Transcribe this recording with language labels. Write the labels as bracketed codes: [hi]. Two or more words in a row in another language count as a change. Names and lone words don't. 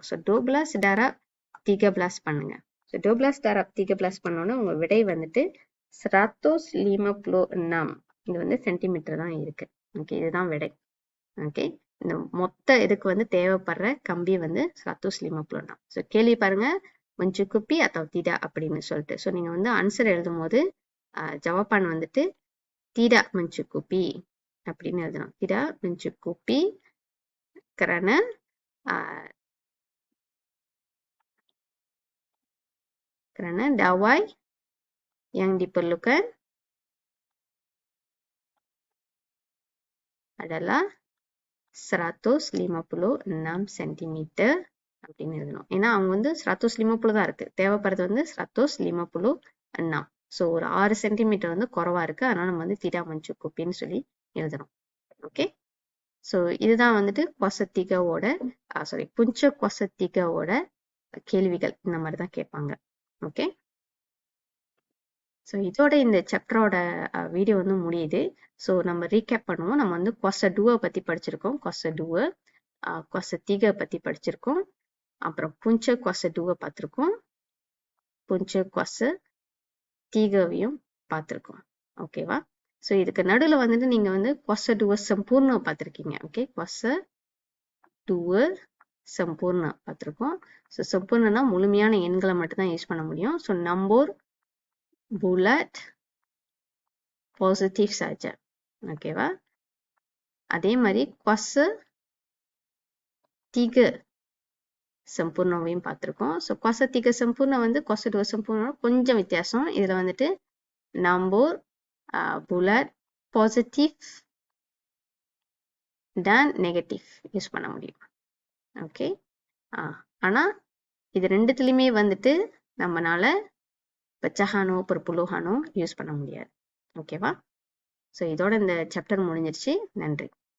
[ta] ஸோ [ms] duabelas darab tigabelas [ta] பண்ணுங்க. ஸோ [ms] duabelas darab tigabelas [ta] பண்ணோன்னா உங்க விடை வந்துட்டு 156. இது வந்து சென்டிமீட்டர் தான் இருக்கு. ஓகே, இதுதான் விடை. ஓகே, இந்த மொத்த இதுக்கு வந்து தேவைப்படுற கம்பி வந்து 156. ஸோ கேள்வி பாருங்க, [ms] mencukupi atau tidak [ta] அப்படின்னு சொல்லிட்டு. ஸோ நீங்க வந்து ஆன்சர் எழுதும் போது ஜவாபான் வந்துட்டு [ms] tidak mencukupi [ta] அப்படின்னு எழுதணும். [ms] tidak mencukupi karena dawai yang diperlukan adalah 156 சென்டிமீட்டர் [ta] அப்படின்னு எழுதணும். ஏன்னா அவங்க வந்து 150 தான் இருக்கு, தேவைப்படுறது வந்து 156. ஸோ ஒரு 6 சென்டிமீட்டர் வந்து குறைவா இருக்கு, அதனால நம்ம வந்து [ms] tidak mencukupi [ta] சொல்லி எழுதணும். ஓகே, ஸோ இதுதான் வந்துட்டு கொசத்திகாவோட புஞ்ச கொசத்திகாவோட கேள்விகள். இந்த மாதிரி தான் கேட்பாங்க. ஓகே, ஸோ இதோட இந்த சாப்டரோட வீடியோ வந்து முடியுது. ஸோ நம்ம ரீகேப் பண்ணுவோம். நம்ம வந்து கொச டூவை பற்றி படிச்சிருக்கோம், கொச டூவை, கொச தீகை பற்றி படிச்சிருக்கோம். அப்புறம் [ms] punca kuasa 2 [ta] பார்த்திருக்கோம். [ms] punca kuasa 3 [ta] பார்த்திருக்கோம். ஓகேவா? ஸோ இதுக்கு நடுவில் வந்துட்டு நீங்க வந்து [ms] kuasa 2 sempurna [ta] பார்த்திருக்கீங்க. ஓகே, [ms] kuasa 2 sempurna பார்த்திருக்கோம். [ta] ஸோ sempurna முழுமையான எண்களை மட்டும் தான் யூஸ் பண்ண முடியும். [ms] ஸோ நம்பர் bulat positif saja. [ta] ஓகேவா? அதே மாதிரி kuasa 3 sempurnaவையும் பார்த்திருக்கோம். ஸோ [ms] kuasa 3 sempurna [ta] வந்து [ms] kuasa 2 sempurna [ta] கொஞ்சம் வித்தியாசம். இதுல வந்துட்டு நம்பர் [ms] bulat positif dan negatif [ta] யூஸ் பண்ண முடியும். ஓகே, ஆனா இது ரெண்டுத்துலயுமே வந்துட்டு நம்மனால pecahanோ perpuluhanோ யூஸ் பண்ண முடியாது. ஓகேவா? ஸோ இதோட இந்த சாப்டர் முடிஞ்சிருச்சு. நன்றி.